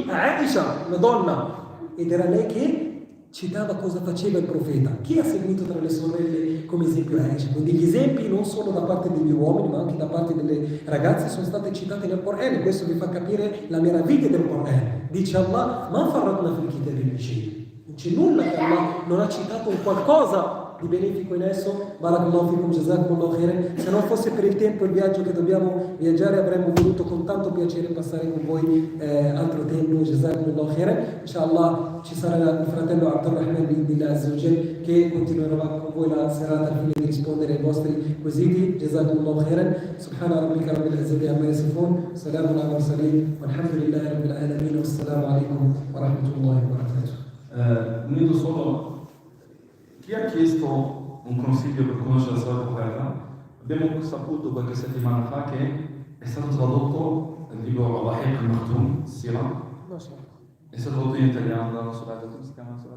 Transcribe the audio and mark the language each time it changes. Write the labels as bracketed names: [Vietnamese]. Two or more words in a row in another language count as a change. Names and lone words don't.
[Italian] A Aisha, una donna, ed era lei che citava cosa faceva il profeta. Chi ha seguito tra le sorelle come esempio Aisha? Quindi gli esempi non solo da parte degli uomini ma anche da parte delle ragazze sono state citate nel Quran, e questo vi fa capire la meraviglia del Quran. Dice Allah: [Arabic] ما فرطنا في الكتاب من شيء. [Italian] Non c'è nulla che Allah non ha citato un qualcosa di benefico in esso. [Arabic] بارك الله فيكم، جزاكم الله خيرا. [Italian] Se non fosse per il tempo e il viaggio che dobbiamo viaggiare, avremmo voluto con tanto piacere passare con voi altro tempo. [Arabic] جزاكم الله خيرا. [Italian] Inshallah ci sarà il fratello Abdurrahman [Arabic] بإذن الله عز وجل [Italian] che continuerà con voi la serata al fine di rispondere ai vostri quesiti. [Arabic] جزاكم الله خيرا. سبحان ربك رب العزة عما يصفون، سلام على المرسلين، والحمد لله رب العالمين، والسلام عليكم ورحمة الله وبركاته. [Italian] Un minuto solo. Chi ha chiesto un consiglio per conoscere la storia corretta? Abbiamo saputo qualche settimana fa che è stato tradotto il libro Rahiq al-Maktoum, Sira. È stato tradotto in italiano dalla sorella. Come si chiama la sorella?